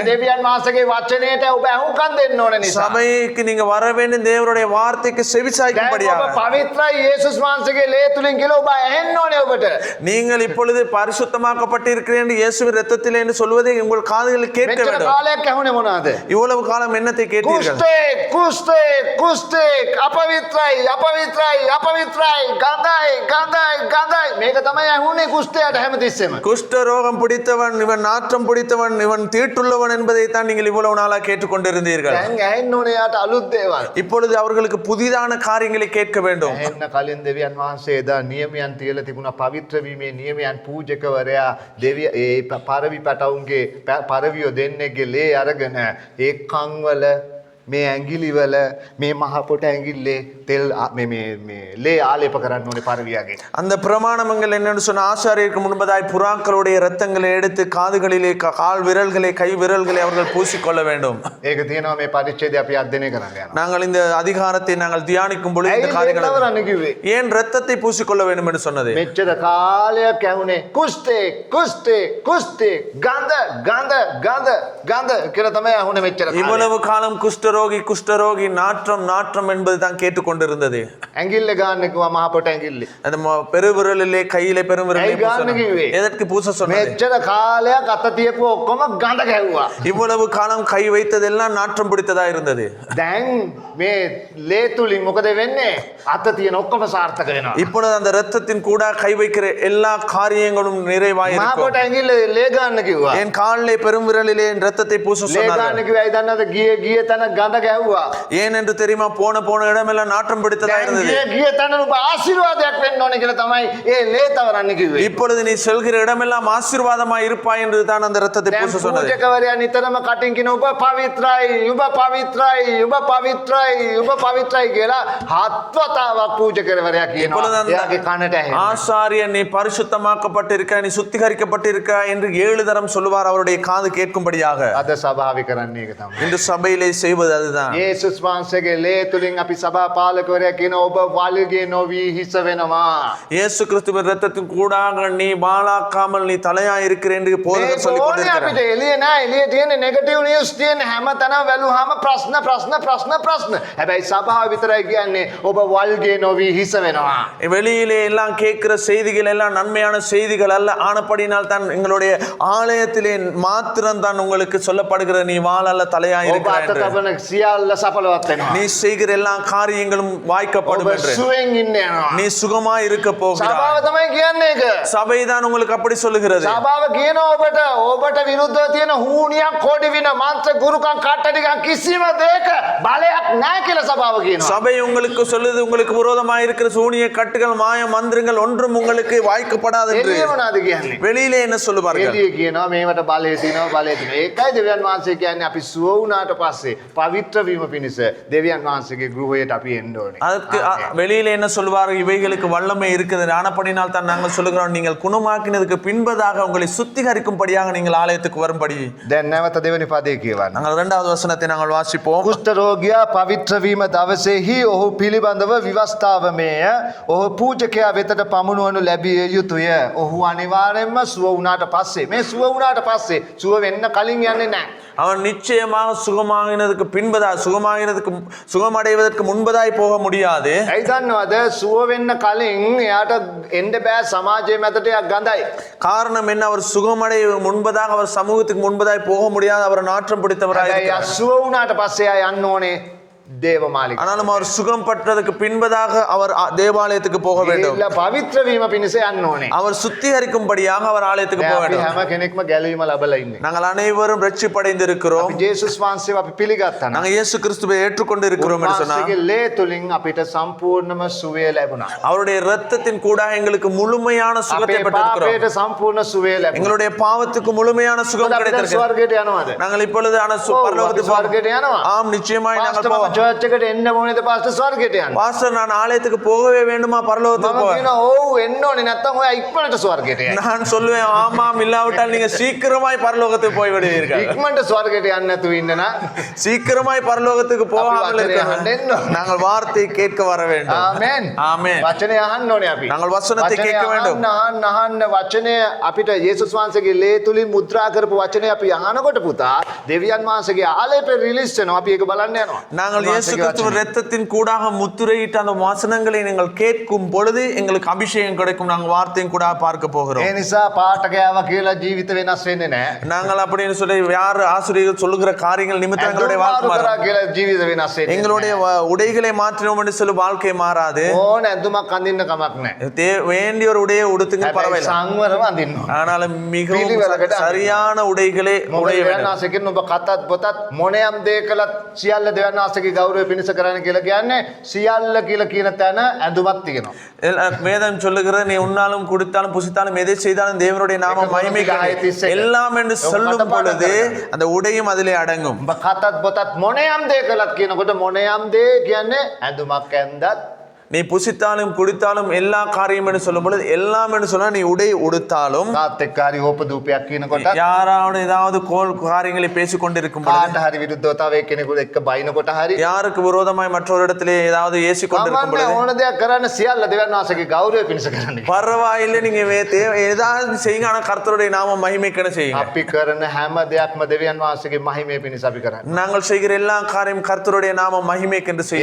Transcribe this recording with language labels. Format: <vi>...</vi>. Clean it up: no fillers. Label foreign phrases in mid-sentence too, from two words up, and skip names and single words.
<si>දෙවියන් වහන්සේගේ වචනයට ඔබ අහුම්කම් දෙන්න ඕන නිසා.</si> <ta>சபைக்கு நீங்க வர வேண்டும், தேவனுடைய வார்த்தைக்கு செவிசாய்க்கும்படியாக.</ta> <si>ඔබ පවිත්‍රයි යේසුස් වහන්සේගේ ලේ තුලින් කියලා ඔබ ඇහෙන්න ඕනේ ඔබට.</si> <ta>நீங்கள் இப்பொழுது பரிசுத்தமாக்கப்பட்டிருக்கிறேன் என்று இயேசுவின் இரத்தத்திலே என்று சொல்வதை உங்கள் காதுகளில் கேட்க</ta> <si>මෙච්චර</si> <ta>வேண்டும்.</ta> <si>කාලයක් ඇහුනේ මොනවාද?</si> <ta>இவ்வளவு காலம் என்னத்தை கேட்டீர்கள்?</ta> <si>කුස්තේ අපවිත්‍රයි ගඳයි මේක තමයි ඇහුනේ කුස්තයට හැමතිස්සෙම.</si> <ta>குஷ்ட ரோகம் பிடித்தவன் இவன், நாற்றம் பிடித்தவன் இவன், தீட்டுள்ளவன் என்பதை தான் நீங்கள் இவ்வளவு நாளா கேட்டுக்கொண்டிருந்தீர்கள்.</ta> <si>දැන් ඇහෙන්න ඕනේ යාට අලුත් දේවල්.</si> <ta>இப்பொழுது அவர்களுக்கு புதிதான காரியங்களை கேட்க வேண்டும்.</ta> <si>ඇහෙන්න කලින් දෙවියන් වහන්සේ එදා නියමයන් තියලා තිබුණා. පවිත්‍ර වීමේ නියමයන් පූජකවරයා දෙවිය ඒ පරවි පැටවුන්ගේ පරවියෝ දෙන්නෙක්ගේ ලේ අරගෙන ඒ කන්වල මේ ඇඟිලිවල මේ මහ පොට ඇඟිල්ලේ තෙල් මේ ලේ ආලේප කරන්න ඕනේ පරවියාගේ.</si> <ta>அந்த பிரமாணங்கள் என்னன்னு சொன்ன ஆசாரியருக்கு முன்பதாய் புறாக்களுடைய இரத்தங்களை எடுத்து காதுகளிலே, கால் விரல்களை, கை விரல்களை அவர்கள் பூசிக்கொள்ள வேண்டும்.</ta> <si>ඒක තියෙනවා මේ පරිච්ඡේදය අපි අධ්‍යයනය කරන්න යනවා.</si> <ta>நாங்கள் இந்த அதிகாரத்தை நாங்கள் தியானிக்கும் பொழுது இந்த காரியங்களை ஏன் இரத்தத்தை பூசிக்கொள்ள வேண்டும் என்று சொன்னது?</ta> <si>මෙච්චර කාලයක් ඇහුනේ කුස්තේ ගඳ කියලා තමයි ඇහුනේ මෙච්චර කාලයක්.</si> <ta>இவ்வளவு காலம் குஷ்டரோகி நாற்றம் என்பது தான் கேட்டுக்கொண்டிருந்தது.</ta> <si>ඇඟිල්ල ගන්න කිව්වා මහ පොට ඇඟිල්ල.</si> <ta>அந்த பெருவிரலிலே, கையிலே பெருவிரலிலே எதற்கு பூச சொன்னது?</ta> <si>මෙච්චර කාලයක් අත තියපුව ඔක්කොම ගඳ ගැහුවා.</si> <ta>இவ்வளவு காலம் கை வைத்ததெல்லாம் நாற்றம் பிடித்ததா இருந்தது.</ta> <si>දැන් මේ ලේ තුලින් මොකද වෙන්නේ? අත තියෙන ඔක්කොම සාර්ථක වෙනවා.</si> <ta>இப்பொழுது அந்த இரத்தத்தின் கூட கை வைக்கிற எல்லா காரியங்களும் நிறைவாய்</ta> <si>මහ</si> <ta>இருக்கும்.</ta> <si>පොට ඇඟිල්ල ලේ ගන්න කිව්වා.</si> <ta>என் காலிலே பெருவிரலிலே இரத்தத்தை பூச</ta> <si>ලේ</si> <ta>சொன்னார்கள்.</ta> <si>ගන්න කිව්වා. ඒ දන්නවද ගිය තැන ගඳ ගැහුවා.</si> <ta>ஏன் என்று தெரியுமா? போன இடமெல்லாம் நாற்றம் பிடித்ததா இருந்தது.</ta> <si>ගිය තැන ඔබ ආශිර්වාදයක් වෙන්න ඕනේ කියලා තමයි ඒ ලේ තවරන්න කිව්වේ.</si> <ta>இப்பொழுது நீ செல்கிற இடமெல்லாம் ஆசீர்வாதமாய் இருப்பாய் என்று தான் அந்த இரத்தத்தை பூச சொன்னது.</ta> <si>පූජකවරයා නිතරම කටින් කියන ඔබ පවිත්‍රයි කියලා හත්වතාවක් පූජකවරයා කියනවා. එයාගේ කනට ඇහෙනවා.</si> <ta>ஆசாரியன் நீ பரிசுத்தமாக்கப்பட்டிருக்க, நீ சுத்திகரிக்கப்பட்டிருக்க என்று 7 தரம் சொல்லுவார் அவருடைய காது கேட்கும்படியாக.</ta> <si>අද සභාවේ කරන්නේ ඒක තමයි.</si> <ta>இந்த சபையிலே செய்வது அதுதான்.</ta> <si>යේසුස් වහන්සේගේ ලේ තුලින් අපි සභා පාලකවරයා කියන ඔබ වල්ගේ නොවි හිස වෙනවා.</si> <ta>இயேசு கிறிஸ்துவின் இரத்தத்தின் கூடாக நீ வாளாக்காமல் நீ தலையாய் இருக்கிற என்று போதகர் சொல்லிக் கொண்டிருக்கிறார்.</ta> <si>අපිට එළිය නෑ. එළිය තියෙන</si> <en>negative news</en> <si>තියෙන හැමතැනම වැළුවාම ප්‍රශ්න. හැබැයි සභාව විතරයි කියන්නේ ඔබ වල්ගේ නොවි හිස වෙනවා.</si> <ta>வெளியிலே எல்லாம் கேட்கிற செய்திகள் எல்லாம் நன்மையான செய்திகள் அல்ல. ஆனபடினால் தான் எங்களுடைய ஆலயத்திலே மாத்திரம் தான் உங்களுக்கு சொல்லப்படுகிற நீ வாளல்ல தலையாய்</ta> <si>ඔබ</si> <ta>இருக்கிறாய்</ta> <si>අත</si> <ta>என்று.</ta> <si>තබන සියල්ල සඵලවත් වෙනවා.</si> <ta>நீ செய்கிற எல்லா காரியங்களும் வாய்க்கப்படும்</ta> <si>ඔබ</si> <ta>என்று.</ta> <si>සුවෙන් ඉන්න යනවා.</si> <ta>நீ சுகமாய் இருக்க</ta> <si>සභාව</si> <ta>போகிறாய்.</ta> <si>තමයි කියන්නේ ඒක.</si> <ta>சபைதான் உங்களுக்கு அப்படி சொல்லுகிறது.</ta> <si>සභාව කියන ඔබට විරුද්ධව තියෙන හූනියක් කොඩි වින මන්ත්‍ර ගුරුකම් කට්ටටිකම් කිසිම දෙයක බලයක් නැහැ කියලා සභාව කියනවා.</si> <ta>சபை உங்களுக்கு சொல்லுது உங்களுக்கு விரோதமாக இருக்கிற சூனிய கட்டுகள், மாய மந்திரங்கள் ஒன்றும் உங்களுக்கு வாய்க்கப்படாது என்று.</ta> <si>එළිය මොනවද කියන්නේ?</si> <ta>வெளியிலே என்ன சொல்லுவார்கள்?</ta> <si>එළිය කියනවා මේවට බලය තියෙනවා. ඒකයි දෙවියන් වහන්සේ කියන්නේ අපි සුව වුණාට පස්සේ පවිත්‍ර වීම පිණිස දෙවියන් වහන්සේගේ ගෘහයට අපි එන්න ඕනේ.</si> <ta>அதுக்கு வெளியில என்ன சொல்வார்கள், இவைகளுக்கு வல்லமை இருக்குது, ஆனப்படினால் தான் நாங்கள் சொல்லுகிறோம், நீங்கள் குணமாக்கினதுக்கு பின்பதாக உங்களை சுத்திகரிக்கும்படியாக நீங்கள் ஆலயத்துக்கு வரும்படி.</ta> <si>දැන් නැවත දෙවෙනි පදේ කියවන්න.</si> <ta>நாங்கள் 2வது වசனத்தை நாங்கள் வாசிப்போம்.</ta> <si>කුෂ්ඨ රෝගියා පවිත්‍ර වීම දවසේහි ඔහු පිළිබඳව විවස්ථාවමේය. ඔහු පූජකයා වෙතට පමුණුවනු ලැබිය යුතුය. ඔහු අනිවාර්යෙන්ම සුව වුණාට පස්සේ, මේ සුව වුණාට පස්සේ සුව වෙන්න කලින් යන්නේ නැහැ.</si> <ta>அவன் நிச்சயமாக சுகமாகினதுக்கு பின்பதாக சுகமடைவதற்கு முன்பதாய் போக முடியாது.</ta> <si>ඇයි දන්නවද? සුව වෙන්න කලින් එයාට එන්න බෑ සමාජයේ මැදට ගඳයි.</si> <ta>காரணம் என்ன? அவர் சுகமடை முன்பதாக அவர் சமூகத்துக்கு முன்பதாய் போக முடியாது. அவர் நாற்றம் பிடித்தவராய்</ta> <si>හැබැයි</si> <ta>இருக்கிறார்.</ta> <si>සුව වුණාට පස්සේ එයා යන්න ඕනේ දේවමාලිගාවට.</si> <ta>ஆனாலும் அவர் சுகம் பெற்றதுக்கு பின்பதாக அவர் தேவாலயத்துக்கு போக வேண்டும்.</ta> <si>ඒilla පවිත්‍ර වීම පිණිස යන්න ඕනේ.</si> <ta>அவர் சுத்திகரிக்கும்படியாக அவர் ஆலயத்துக்கு போக</ta> <si>අපි</si> <ta>வேண்டும்.</ta> <si>හැම කෙනෙක්ම ගැලවීම ලැබලා ඉන්නේ.</si> <ta>நாங்கள் அனைவரும் ரட்சிப்படைந்து இருக்கிறோம்.</ta> <si>අපි ජේසුස් වහන්සේව අපි පිළිගත්තා නම්</si> <ta>நாங்கள் இயேசு கிறிஸ்துவை ஏற்றுக்கொண்டு இருக்கிறோம் என்று சொன்னால்</ta> <si>උන්වහන්සේගේ ලේ තුලින් අපිට සම්පූර්ණම සුවය ලැබුණා.</si> <ta>அவருடைய இரத்தத்தின் கூட எங்களுக்கு முழுமையான சுகத்தை</ta> <si>අපේ</si> <ta>பெற்றிருக்கிறோம்.</ta> <si>පාපයට සම්පූර්ණ සුවය ලැබුණා.</si> <ta>எங்களுடைய பாவத்துக்கு முழுமையான சுகம்</ta> <si>අපි දැන්</si> <ta>கிடைத்திருக்கிறது.</ta> <si>ස්වර්ගයට යනවාද?</si> <ta>நாங்கள் இப்பொழுது பரலோகத்துக்கு</ta> <si>ස්වර්ගයට යනවා.</si> <ta>ஆம், நிச்சயமாய் நாங்கள்</ta> <si>පාස්ටර්</si> <ta>போவோம்.</ta> <si>මම චර්ච් එකට එන්න ඕනේද පාස්ටර් ස්වර්ගයට යන්න?</si> <ta>பாஸ்டர், நான் ஆலயத்துக்கு போகவே வேண்டுமா பரலோகத்துக்கு</ta> <si>මම</si> <ta>போக?</ta> <si>කියනවා ඔව් එන්න ඕනේ නැත්තම් ඔයා ඉක්මනට ස්වර්ගයට යන්න.</si> <ta>நான் சொல்லுவேன், ஆமாம், இல்லாவிட்டால் நீங்க சீக்கிரமாய் பரலோகத்துக்கு போய் விடுவீர்கள்.</ta> <si>ඉක්මනට ස්වර්ගයට යන්න නැතුව ඉන්න නම්</si> <ta>சீக்கிரமாய் பரலோகத்துக்கு போகாமல் அப்படி இருக்க வார்த்தையை அஹන්න நாங்கள் வார்த்தை கேட்க வர வேண்டும்.</ta> <si>ආමෙන්.</si> <ta>ஆமென்.</ta> <si>වචනය අහන්න ඕනේ අපි.</si> <ta>நாங்கள் வசனத்தை</ta> <si>වචනය</si> <ta>கேட்க வேண்டும்.</ta> <si>අහන්න වචනය අපිට යේසුස් වහන්සේගේ ලේ තුලින් මුද්‍රා කරපු වචනය අපි අහනකොට පුතා දෙවියන් වහන්සේගේ ආලේපේ රිලීස් වෙනවා. අපි ඒක බලන්න යනවා.</si> <ta>நாங்கள் இயேசு கிறிஸ்துவின் இரத்தத்தின் கூடாக முத்திரையிட்ட அந்த வசனங்களை நீங்கள் கேட்கும் பொழுது எங்களுக்கு அபிஷேகம் கிடைக்கும். நாங்கள் வார்த்தையும் கூட பார்க்க போகிறோம்.</ta> <si>ඒ නිසා පාඨකයාව කියලා ජීවිත වෙනස් වෙන්නේ නැහැ.</si> <ta>நாங்கள் அப்படின்னு சொல்லி யார் ஆசிரியர்கள் சொல்லுகிற காரியங்கள் நிமித்தம் எங்களுடைய வாழ்க்கை</ta> <si>ඇඳුම්</si> <ta>மாறும்.</ta> <si>මාරු කරා කියලා ජීවිත වෙනස් වෙන්නේ.</si> <ta>எங்களுடைய உடைகளை மாற்றினோம் என்று சொல்லி வாழ்க்கை மாறாது.</ta> <si>ඕන ඇඳුමක් අඳින්න කමක් නැහැ.</si> <ta>வேண்டிய ஒரு உடையை உடுத்துங்க,</ta> <si>හැබැයි</si> <ta>பரவாயில்லை.</ta> <si>සංවරව අඳින්න ඕන.</si> <ta>ஆனாலும் மிகவும்</ta> <si>පිළිවෙලකට</si> <ta>சரியான உடைகளை</ta> <si>මොකද</si> <ta>உடைய</ta> <si>දෙවියන්</si> <ta>வேண்டும்.</ta> <si>වහන්සේ කියන ඔබ කතත් පොතත් මොනියම් දේ කළත් සියල්ල දෙවියන් වහන්සේගේ ගෞරවය පිණිස කරන්න කියලා කියන්නේ සියල්ල කියලා කියන තැන ඇඳුමක් තියෙනවා.</si> <ta>வேதம் சொல்லுகிறது, நீ உண்ணாலும் குடித்தாலும் புசித்தாலும் எதை செய்தாலும் தேவனுடைய நாமம் மகிமைக்காக எல்லாம் என்று சொல்லும் பொழுது அந்த உடையும் அதிலே அடங்கும்.</ta> <si>ඔබ කතත් පොතත් මොනියම් දේ කළත් කියනකොට මොනියම් දේ කියන්නේ ඇඳුමක් ඇඳත්</si> <ta>நீ புசித்தாலும் குடித்தாலும் எல்லா காரியம் என்று சொல்லும் பொழுது எல்லாம் என்று சொன்னா நீ உடை உடுத்தாலும்</ta> <si>කාත් එක්ක හරි ඕපදූපයක් කියනකොට</si> <ta>யாராவது ஏதாவது கோல் காரியங்களை பேசிக் கொண்டிருக்கும் பொழுது</ta> <si>කාට හරි විරුද්ධව තව එක්කෙනෙකුට එක්ක බයිනකොට හරி</si> <ta>யாருக்கு விரோதமாய் மற்றொரு இடத்திலே ஏதாவது ஏசிக் கொண்டிருக்கும்</ta> <si>කමන්නේ</si> <ta>பொழுது</ta> <si>ඕන දෙයක් කරන්න සියල්ල දෙවියන් වහන්සේගේ ගෞරවය පිණිස කරන්න.</si> <ta>பரவாயில்லை, நீங்க ஏதாவது செய்யுங்க, ஆனா கர்த்தருடைய நாம மகிமைக்கென செய்யுங்க.</ta> <si>අපි කරන හැම දෙයක්ම දෙවියන් වහන්සේගේ මහිමය පිණිස අපි කරන්නේ.</si> <ta>நாங்கள் செய்கிற எல்லா காரியம் கர்த்தருடைய நாம மகிமைக்கென்று செய்ய</ta>